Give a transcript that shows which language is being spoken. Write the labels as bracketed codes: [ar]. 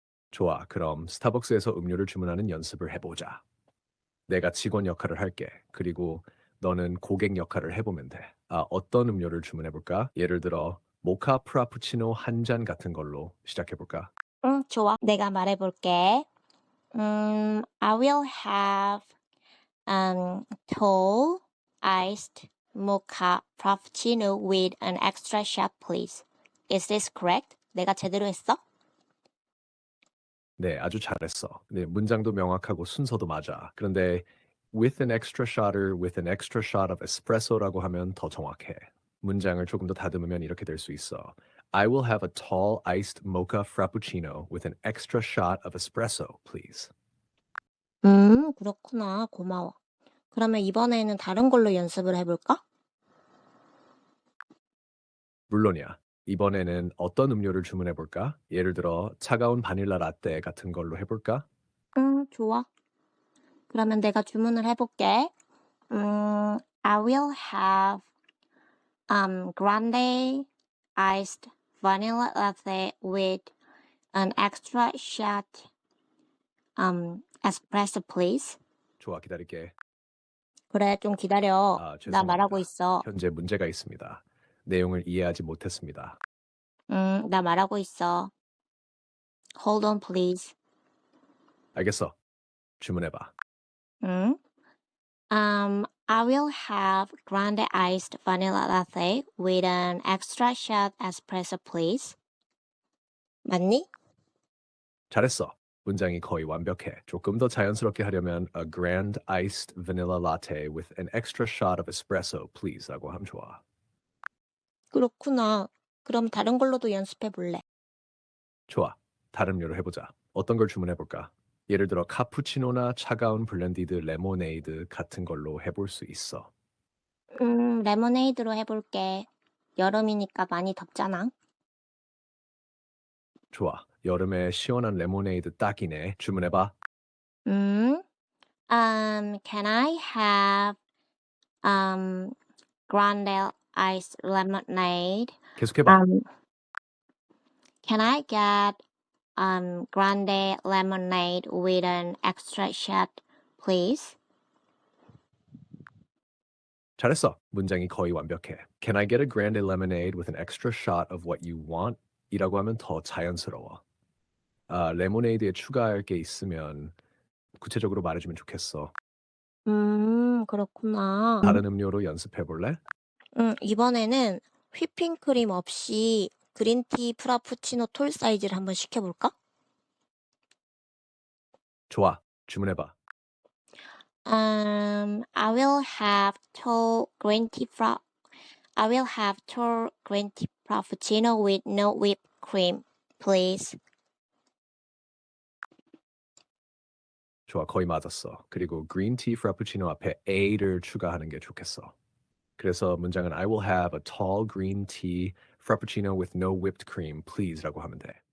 [ko] 좋아. 그럼 스타벅스에서 음료를 주문하는 연습을 해보자. 내가 직원 역할을 할게. 그리고 너는 고객 역할을 해보면 돼. 어떤 음료를 주문해볼까? 예를 들어 모카 프라푸치노 한 잔 같은 걸로 시작해볼까? 응, 좋아. 내가 말해볼게. [en] I will have tall iced mocha frappuccino with an extra shot, please. Is this correct? [ko] 내가 제대로 했어? 네, 아주 잘했어. 네, 문장도 명확하고 순서도 맞아. 그런데 [en] with an extra shotter, with an extra shot of espresso [ko] 라고 하면 더 정확해. 문장을 조금 더 다듬으면 이렇게 될 수 있어. [en] I will have a tall iced mocha frappuccino with an extra shot of espresso, please. [ko] 그렇구나. 고마워. 그러면 이번에는 다른 걸로 연습을 해볼까? 물론이야. 이번에는 어떤 음료를 주문해 볼까? 예를 들어 차가운 바닐라 라떼 같은 걸로 해볼까? 좋아. 그러면 내가 주문을 해볼게. [en] I will have grande iced vanilla latte with an extra shot espresso, please. [ko] 좋아, 기다릴게. 그래, 좀 기다려. 나 죄송합니다. 말하고 있어. 현재 문제가 있습니다. 내용을 이해하지 못했습니다. 나 말하고 있어. [en] Hold on, please. [ko] 알겠어. 주문해봐. [en] 음, I will have grande iced vanilla latte with an extra shot espresso, please. [ko] 맞니? 잘했어. 문장이 거의 완벽해. 조금 더 자연스럽게 하려면 [en] a grand iced vanilla latte with an extra shot of espresso, please [ko] 라고 하면 좋아. 그렇구나. 그럼 다른 걸로도 연습해 볼래. 좋아. 다른 음료로 해보자. 어떤 걸 주문해볼까? 예를 들어 카푸치노나 차가운 블렌디드 레모네이드 같은 걸로 해볼 수 있어. 레모네이드로 해볼게. 여름이니까 많이 덥잖아. 좋아. 여름에 시원한 레모네이드 딱이네. 주문해봐. [en] 음, can I have grande iced lemonade? [ko] 계속해봐. [en] Can I get grande lemonade with an extra shot, please? [ko] 잘했어. 문장이 거의 완벽해. [en] Can I get a grande lemonade with an extra shot of what you want? [ko] 이라고 하면 더 자연스러워. 레모네이드에 추가할 게 있으면 구체적으로 말해주면 좋겠어. 그렇구나. 다른 음료로 연습해 볼래? 이번에는 휘핑크림 없이 그린티 프라푸치노 톨 사이즈를 한번 시켜볼까? 좋아. 주문해봐. [en] I will have tall green tea I will have tall green tea frappuccino with no whipped cream, please. [ko] 좋아. 거의 맞았어. 그리고 그린티 프라푸치노 앞에 A를 추가하는 게 좋겠어. 그래서 문장은 [en] I will have a tall green tea frappuccino with no whipped cream, please [ko] 라고 하면 돼.